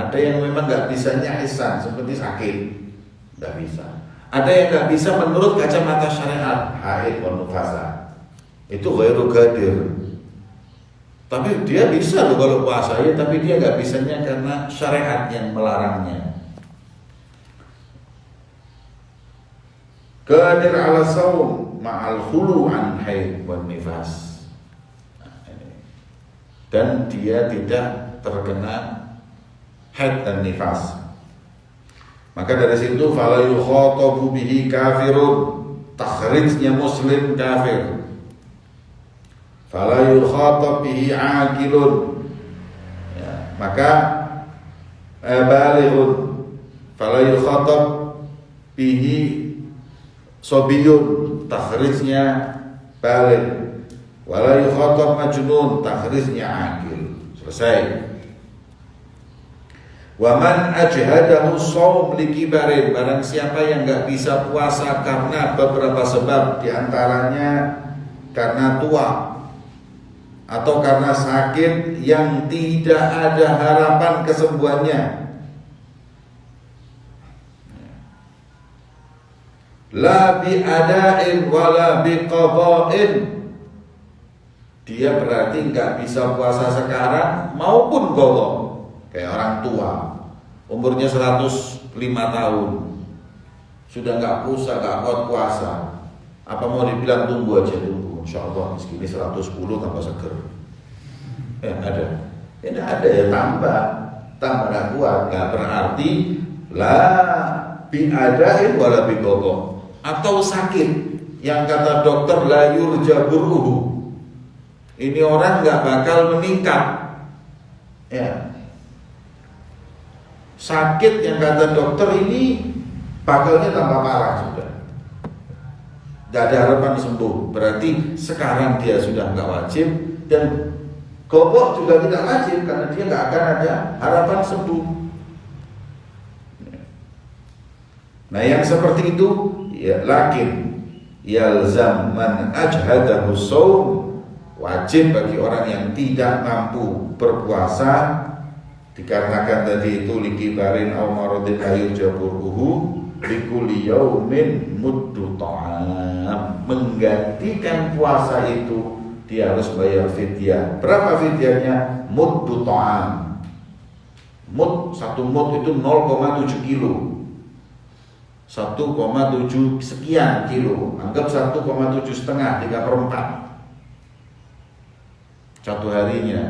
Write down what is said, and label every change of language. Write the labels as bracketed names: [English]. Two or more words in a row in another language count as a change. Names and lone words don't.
[Indonesian] Ada yang memang nggak bisanya hisan, seperti sakit, nggak bisa. Ada yang nggak bisa menurut kacamata syariat, [Arabic] حيض ونفساء, [Indonesian] itu [Arabic] غير قادر. [Indonesian] Tapi dia bisa loh kalau puasa ya, tapi dia nggak bisanya karena syariat yang melarangnya. [Arabic] قادر على الصوم مع الخلو عن حيض والنفاس. [Indonesian] Dan dia tidak terkena haid dan nifas. Maka dari situ [Arabic] فلا يخاطب به كافر, [Indonesian] takhrijnya muslim kafir. [Arabic] فلا يخاطب به عاقل, ya, maka balighun. فلا يخاطب به صبي, [Indonesian] takhrijnya baligh. [Arabic] ولا يخاطب مجنون, [Indonesian] takhrijnya aqil. Selesai. [Arabic] ومن أجهده الصوم لكبر, [Indonesian] barang siapa yang enggak bisa puasa karena beberapa sebab, di antaranya karena tua atau karena sakit yang tidak ada harapan kesembuhannya. [Arabic] لا بأداء ولا بقضاء, [Indonesian] dia berarti nggak bisa puasa sekarang maupun qadha. Kayak orang tua umurnya 105 tahun sudah nggak kuat puasa, apa mau dibilang tunggu aja dulu, insyaallah segini 110 tambah seger. Ada, tidak ada ya, tambah nggak kuat, nggak berarti [Arabic] لا بأداء ولا بقضاء. [Indonesian] Atau sakit yang kata dokter [Arabic] لا يرجى برؤه, [Indonesian] ini orang nggak bakal meningkat, ya. Sakit yang kata dokter ini bakalnya tambah parah sudah, nggak ada harapan sembuh. Berarti sekarang dia sudah nggak wajib, dan gobok juga tidak wajib karena dia nggak akan ada harapan sembuh. Nah yang seperti itu ya, [Arabic] لكن يلزم من أجهده الصوم, [Indonesian] wajib bagi orang yang tidak mampu berpuasa dikarenakan tadi itu [Arabic] لكبر أو مرض لا يرجى برؤه لكل يوم مد طعام, [Indonesian] menggantikan puasa itu dia harus bayar fidyah. Berapa fidyahnya? [Arabic] مد طعام. [Indonesian] Mud, 1 mud itu 0,7 kilo. 1,7 sekian kilo, anggap 1,7 setengah, 3/4 satu harinya.